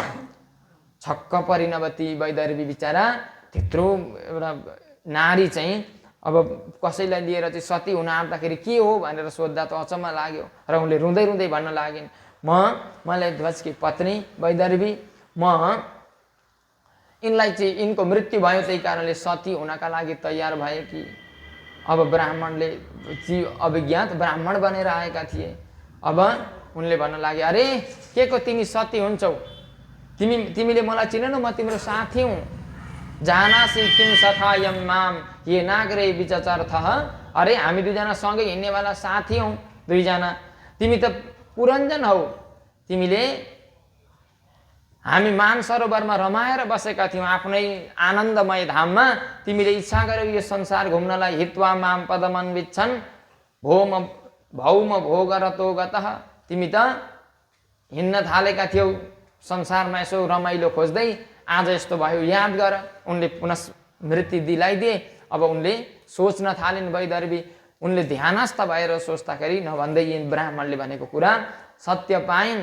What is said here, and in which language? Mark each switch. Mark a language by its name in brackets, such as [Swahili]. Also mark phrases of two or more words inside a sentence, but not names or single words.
[Nepali] छक्क परिनवती वैदर्भी बिचारा त्यत्रो एउटा नारी चाहिँ अब कसैलाई लिएर चाहिँ सती हुन आँट्दाखेरि के हो भनेर सोद्धा त अचम्म लाग्यो र उनले रुँदै रुँदै भन्न लागिन्, मलयध्वजकी पत्नी वैदर्भी, म यिनलाई चाहिँ यिनको मृत्यु भयो, त्यही कारणले सती हुनका लागि तयार भए कि। अब ब्राह्मणले अभिज्ञात ब्राह्मण बनेर आएका थिए। अब उनले भन्न लागे, अरे के को तिमी सती हुन्छौ, तिमीले मलाई चिनेनौ, म तिम्रो साथी हुँ। [Sanskrit] जानासी किम सखायम माम ये नागरे विचचर्थ। [Nepali] अरे हामी दुईजना सँगै हिँड्नेवाला साथी हौ दुईजना। तिमी त पुरञ्जन हौ। तिमीले हामी मानसरोवरमा रमाएर बसेका थियौँ आफ्नै आनन्दमय धाममा। तिमीले इच्छा गर्यौ यो संसार घुम्नलाई। [Sanskrit] हित्वा माम पदमन्विच्छन् भौम भोगरतो गतः। [Nepali] तिमी त हिँड्न थालेका थियौ संसारमा यसो रमाइलो खोज्दै, आज यस्तो भयो, याद गर। उनले पुनः स्मृति दिलाइदिए। अब उनले सोच्न थालिन् वैदर्भी। उनले ध्यानस्थ भएर सोच्दाखेरि नभन्दै यी ब्राह्मणले भनेको कुरा सत्य पाइन्।